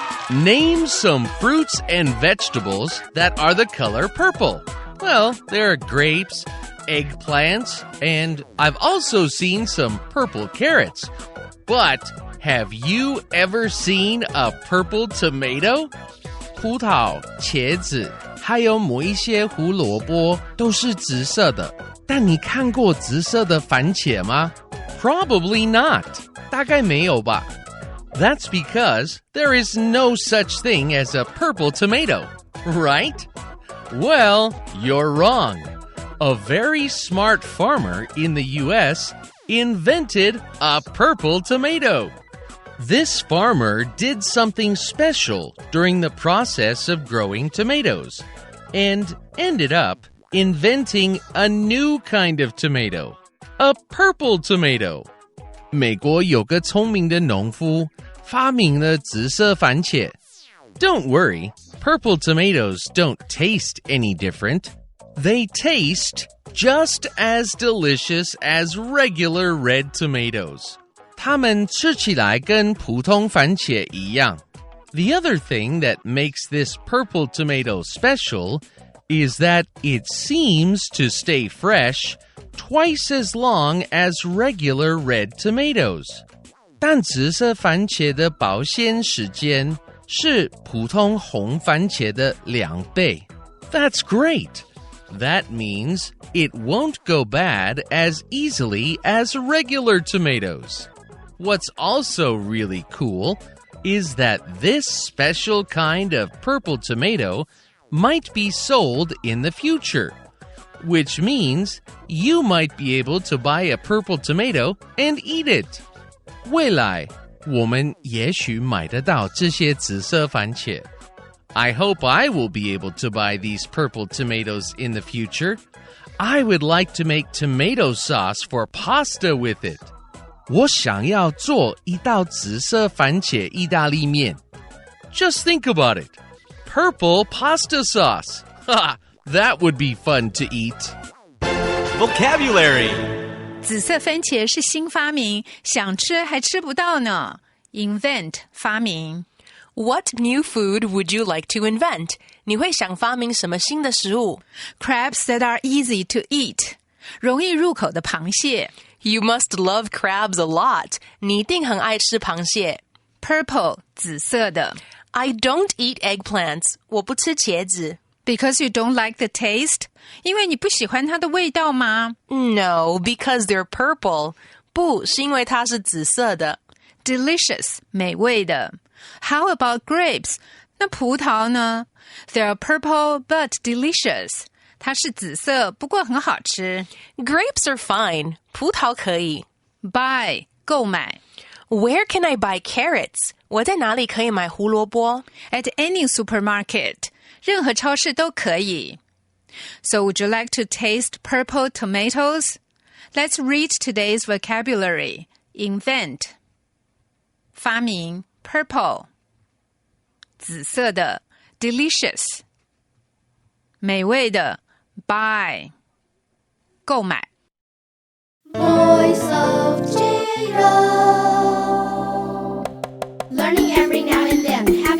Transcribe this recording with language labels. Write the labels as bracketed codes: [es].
[en] Name some fruits and vegetables that are the color purple. Well, there are grapes, eggplants, and I've also seen some purple carrots. But have you ever seen a purple tomato? [zh] 葡萄、茄子，还有某一些胡萝卜都是紫色的。但你看过紫色的番茄吗？ [en] Probably not. [zh] 大概没有吧。 [en] That's because there is no such thing as a purple tomato, right? Well, you're wrong. A very smart farmer in the U.S. invented a purple tomato. This farmer did something special during the process of growing tomatoes and ended up inventing a new kind of tomato, a purple tomato. [zh] 美国有个聪明的农夫发明了紫色番茄。 [en] Don't worry, purple tomatoes don't taste any different. They taste just as delicious as regular red tomatoes. [zh] 它们吃起来跟普通番茄一样。 [en] The other thing that makes this purple tomato special is that it seems to stay fresh twice as long as regular red tomatoes. [zh] 但紫色番茄的保鲜时间是普通红番茄的2倍。 [en] That's great. That means it won't go bad as easily as regular tomatoes. What's also really cool is that this special kind of purple tomato might be sold in the future, which means you might be able to buy a purple tomato and eat it. [zh] 未来我们也许买得到这些紫色番茄。 [en] I hope I will be able to buy these purple tomatoes in the future. I would like to make tomato sauce for pasta with it. [zh] 我想要做一道紫色番茄意大利面。 [en] Just think about it. Purple pasta sauce. Ha! That would be fun to eat. Vocabulary. [zh] 紫色番茄是新发明，想吃还吃不到呢。 [en] Invent 发明。 What new food would you like to invent? [zh] 你会想发明什么新的食物？ [en] Crabs that are easy to eat [zh] 容易入口的螃蟹。 [en] You must love crabs a lot. [zh] 你一定很爱吃螃蟹。 [en] Purple 紫色的。 I don't eat eggplants. [zh] 我不吃茄子。 [en] Because you don't like the taste? [zh] 因为你不喜欢它的味道吗？ [en] No, because they're purple. [zh] 不，是因为它是紫色的。 [en] Delicious 美味的。 How about grapes? [zh] 那葡萄呢？ [en] They're purple but delicious. [zh] 它是紫色，不过很好吃。 [en] Grapes are fine. [zh] 葡萄可以。 [en] Buy 购买。 Where can I buy carrots? [zh] 我在哪里可以买胡萝卜？ [en] At any supermarket. [zh] 任何超市都可以。 [en] So would you like to taste purple tomatoes? Let's read today's vocabulary. Invent 发明 purple 紫色的 delicious 美味的 buy 购买。 Voice of Jiro. Learning every now and then.